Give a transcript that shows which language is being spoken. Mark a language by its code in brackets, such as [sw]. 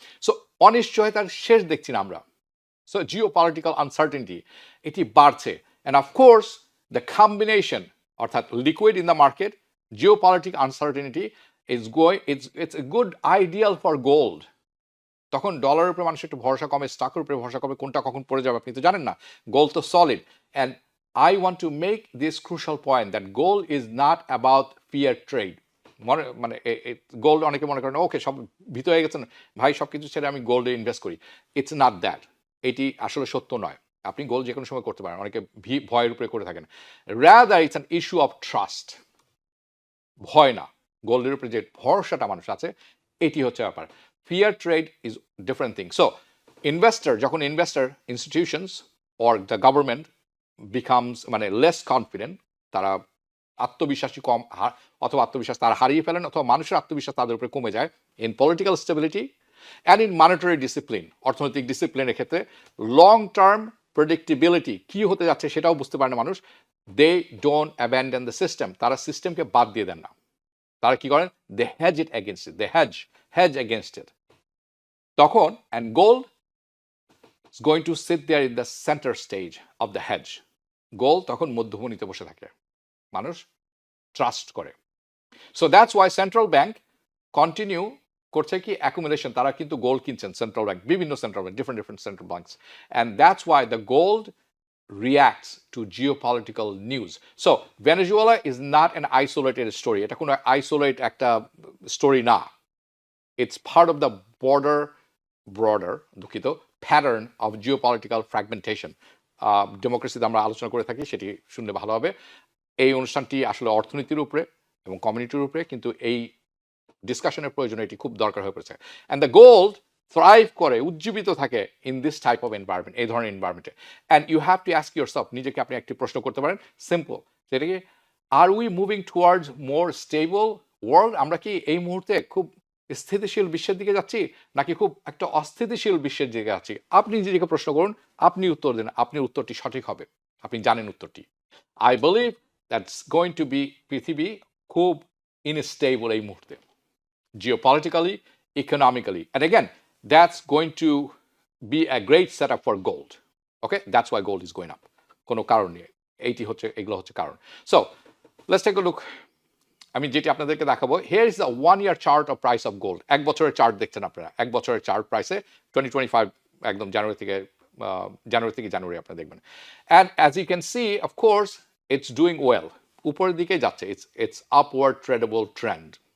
[bn] So অনিশ্চয়তার শেষ দেখছি না আমরা। [en] so geopolitical uncertainty [bn] এটি বাড়ছে, [en] And of course the combination, অর্থাৎ liquid in the market, geopolitical uncertainty it's a good ideal for gold. [bn] তখন ডলারের উপরে মানুষের একটু ভরসা কমে, স্টকের উপরে ভরসা কমে, কোনটা কখন পড়ে যাবে আপনি তো জানেন না, গোল্ড তো solid. And [en] I want to make this crucial point that gold is not about fair trade. [bn] মানে গোল্ড অনেকে মনে করেন ওকে সব ভীত হয়ে গেছেন ভাই সবকিছু ছেড়ে আমি গোল্ডে ইনভেস্ট করি। [en] It's not that. [bn] এটি আসলে সত্য নয়। আপনি গোল্ড যে কোনো সময় করতে পারেন, অনেকে ভয়ের উপরে করে থাকেন। [en] Rather it's an issue of trust. [bn] ভয় না, গোল্ডের উপরে যে ভরসাটা মানুষ আছে এটি হচ্ছে ব্যাপার। [en] Fear trade is different thing. [bn] So investor যখন [en] institutions or the government becomes মানে less confident, [bn] তারা আত্মবিশ্বাসী কম অথবা আত্মবিশ্বাস তারা হারিয়ে ফেলেন অথবা মানুষের আত্মবিশ্বাস তাদের উপরে কমে যায় [en] in political stability and in monetary discipline, [bn] অর্থনৈতিক ডিসিপ্লিনের ক্ষেত্রে [en] long term predictability [bn] কি হতে যাচ্ছে সেটাও বুঝতে পারে না মানুষ। [en] they don't abandon the system, [bn] তারা সিস্টেমকে বাদ দিয়ে দেন না। তারা কি করেন? [en] They has it against it, they has against it. তখন and gold is going to sit there in the center stage of the hedge. [bn] Gold তখন মধ্যভূমিতে বসে থাকে, মানুষ ট্রাস্ট করে। [en] so that's why [bn] central bank continue করছে কি অ্যাকুমুলেশন, তারা কিন্তু গোল্ড কিনছেন সেন্ট্রাল ব্যাংক, বিভিন্ন central bank, different central banks, [en] And that's why the gold reacts to geopolitical news. So Venezuela is not an isolated story. [bn] এটা কোনো isolate একটা story না। [en] It's part of the broader [bn] দুঃখিত [en] Pattern of geopolitical fragmentation. [bn] ডেমোক্রেসিতে আমরা আলোচনা করে থাকি, সেটি শুনলে ভালো হবে। এই অনুষ্ঠানটি আসলে অর্থনীতির উপরে এবং কমিউনিটির উপরে, কিন্তু এই ডিসকাশনের প্রয়োজন এটি খুব দরকার হয়ে পড়েছে। [en] and the gold thrive করে, [bn] উজ্জীবিত থাকে [en] in this type of environment, [bn] এই ধরনের এনভায়রনমেন্টে। [en] and you have to ask yourself, [bn] নিজেকে আপনি একটি প্রশ্ন করতে পারেন সিম্পল, সেটা কি [en] Are we moving towards more stable world? [bn] আমরা কি এই মুহূর্তে খুব স্থিতিশীল বিশ্বের দিকে যাচ্ছি নাকি খুব একটা অস্থিতিশীল বিশ্বের দিকে যাচ্ছি? আপনি নিজেকে প্রশ্ন করুন, আপনি উত্তর দেন, আপনার উত্তরটি সঠিক হবে, আপনি জানেন উত্তরটি। [en] I believe that's going to be, [bn] পৃথিবী খুব ইনস্টেবল এই মুহূর্তে, [en] geopolitically, economically. And again, that's going to be a great setup for gold. Okay, that's why gold is going up. [bn] কোনো কারণ নেই, এইটি হচ্ছে, এগুলো হচ্ছে কারণ। [en] So let's take a look. [bn] আমি যেটি আপনাদেরকে দেখাবো, [en] here is the 1 year chart of price of gold. [bn] এক বছরের চার্ট দেখছেন আপনারা, এক বছরের চার্ট প্রাইসে 2025 একদম জানুয়ারি থেকে জানুয়ারি আপনারা দেখবেন। [en] And as you can see, of course, it's doing well. [bn] উপরের দিকে যাচ্ছে, [en] it's upward tradable trend.